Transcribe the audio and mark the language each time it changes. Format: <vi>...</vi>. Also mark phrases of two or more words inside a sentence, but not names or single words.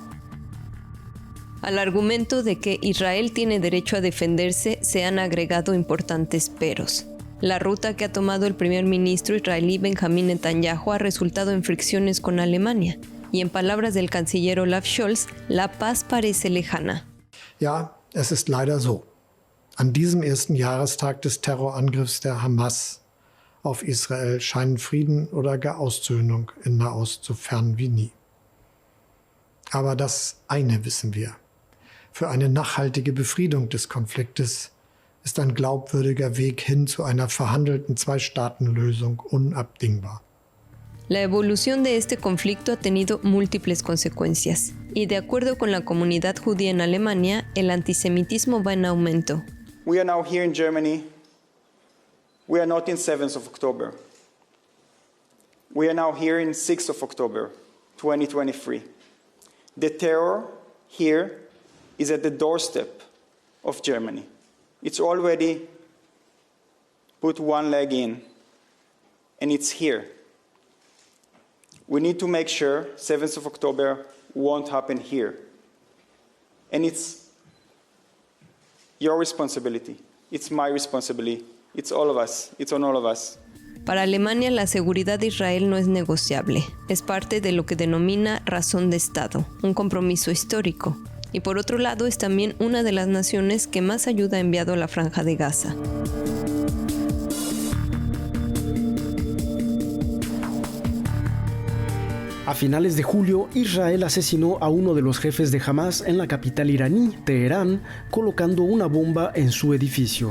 <es>Al argumento de que Israel tiene derecho a defenderse se han agregado importantes peros. La ruta que ha tomado el primer ministro israelí Benjamín Netanyahu ha resultado en fricciones con Alemania, y en palabras del canciller Olaf Scholz, la paz parece lejana.</es> <de>Ja, es ist leider so. An diesem ersten Jahrestag des Terrorangriffs der Hamas auf Israel scheinen Frieden oder gar Aussöhnung in Nahost so fern wie nie. Aber das eine wissen wir: Für eine nachhaltige Befriedung des Konfliktes ist ein glaubwürdiger Weg hin zu einer verhandelten Zwei-Staaten-Lösung unabdingbar.</de> <es>La evolución de este conflicto ha tenido múltiples consecuencias, y de acuerdo con la comunidad judía en Alemania, el antisemitismo va en aumento.</es> <en>We are now here in Germany. We are not in 7th of October. We are now here in 6th of October, 2023. The terror here is at the doorstep of Germany. It's already put one leg in, and it's here. We need to make sure 7th of October won't happen here. And it's your responsibility. It's my responsibility. It's all of us. It's on all of us.</en> <es>Para Alemania, la seguridad de Israel no es negociable. Es parte de lo que denomina razón de Estado, un compromiso histórico. Y por otro lado, es también una de las naciones que más ayuda ha enviado a la Franja de Gaza. A finales de julio, Israel asesinó a uno de los jefes de Hamas en la capital iraní, Teherán, colocando una bomba en su edificio.</es>